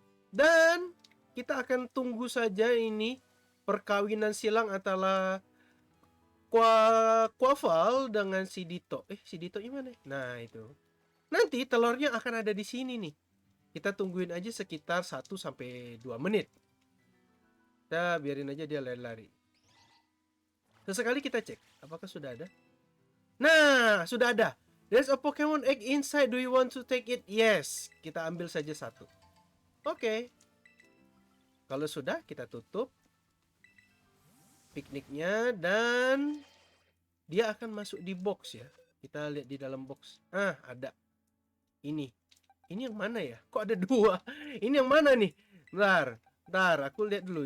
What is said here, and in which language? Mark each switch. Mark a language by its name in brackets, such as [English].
[Indonesian] Dan kita akan tunggu saja ini perkawinan silang antara Quaval dengan si Dito. Si Dito gimana? Nah, itu. Nanti telurnya akan ada di sini nih. Kita tungguin aja sekitar 1 sampai 2 menit. Kita biarin aja dia lari-lari. Sesekali kita cek apakah sudah ada. Nah, sudah ada. [English] There's a Pokemon egg inside. Do you want to take it? Yes. [Indonesian] Kita ambil saja 1. Oke. Kalau sudah, kita tutup pikniknya dan dia akan masuk di box ya. Kita lihat di dalam box. Ada. Ini yang mana ya? Kok ada 2? Ini yang mana nih? Bentar, aku lihat dulu.